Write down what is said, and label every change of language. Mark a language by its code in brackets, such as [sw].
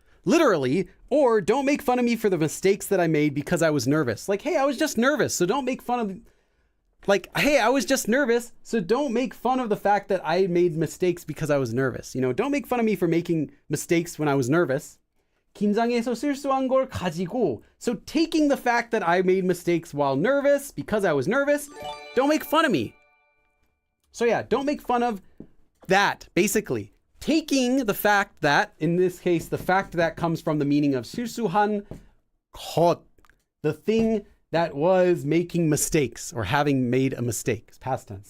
[en] Literally, or don't make fun of me for the mistakes that I made because I was nervous. Like, hey, I was just nervous, so don't make fun of... Like, hey, I was just nervous, so don't make fun of the fact that I made mistakes because I was nervous. You know, don't make fun of me for making mistakes when I was nervous. [ko] 긴장해서 실수한 걸 가지고. [en] So taking the fact that I made mistakes while nervous, because I was nervous, don't make fun of me. So yeah, don't make fun of that, basically. Taking the fact that, in this case, the fact that comes from the meaning of [ko] 실수한 것, [en] the thing that was making mistakes or having made a mistake. It's past tense.